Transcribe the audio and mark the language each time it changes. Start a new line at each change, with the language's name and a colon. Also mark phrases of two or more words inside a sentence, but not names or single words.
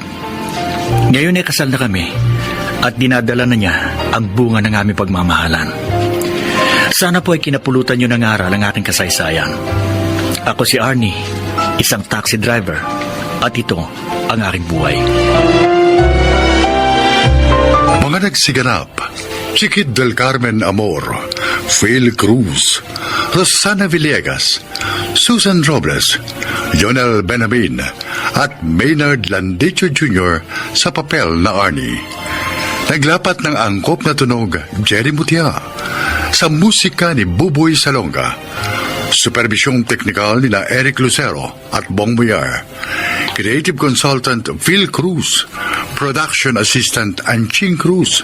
Filipino: Ngayon ay kasal na kami at dinadala na niya ang bunga ng aming pagmamahalan. Sana po ay kinapulutan niyo ng aral ang aking kasaysayan. Ako si Arnie, isang taxi driver, at ito ang aking buhay. Mga nagsiganap, si Kid del Carmen Amor, Phil Cruz, Rosana Villegas, Susan Robles, Jonel Benamin, at Maynard Landicho Jr. sa papel na Arnie. Naglapat ng angkop na tunog Jerry Mutia, sa musika ni Buboy Salonga, supervisyong teknikal ni Eric Lucero at Bong Muyar,
English: creative consultant
Filipino: Phil Cruz,
English: production assistant
Filipino: Anching Cruz.